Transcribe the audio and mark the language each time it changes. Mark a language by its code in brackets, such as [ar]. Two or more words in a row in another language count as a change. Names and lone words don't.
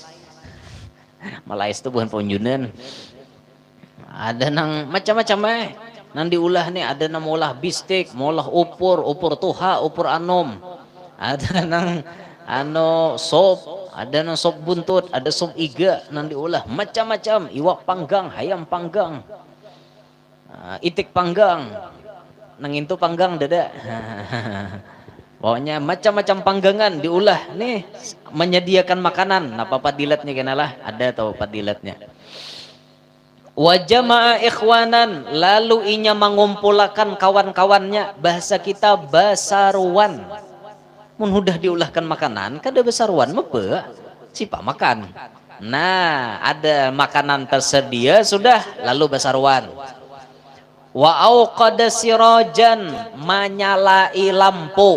[bjn] Malais itu bukan ponjunan. Ada nang macam-macam nang diulah nih, ada nang molah bistik, molah upur, upur tuha, upur anom, ada nang sop, ada nang sop buntut, ada sop iga nang diulah macam-macam, iwak panggang, hayam panggang, itik panggang, nang itu panggang dada. Pokoknya macam-macam panggangan diulah nih, menyediakan makanan. Nah, padilatnya kenalah, ada tahu padilatnya. [ar] وجمع إخوانا, [bjn] lalu inya mengumpulkan kawan-kawannya, bahasa kita basaruan. Mun udah diulahkan makanan, kada basaruan mepe sipa makan. Nah, ada makanan tersedia sudah, lalu basaruan. [ar] وأوقد سراجا, [bjn] menyalai lampu.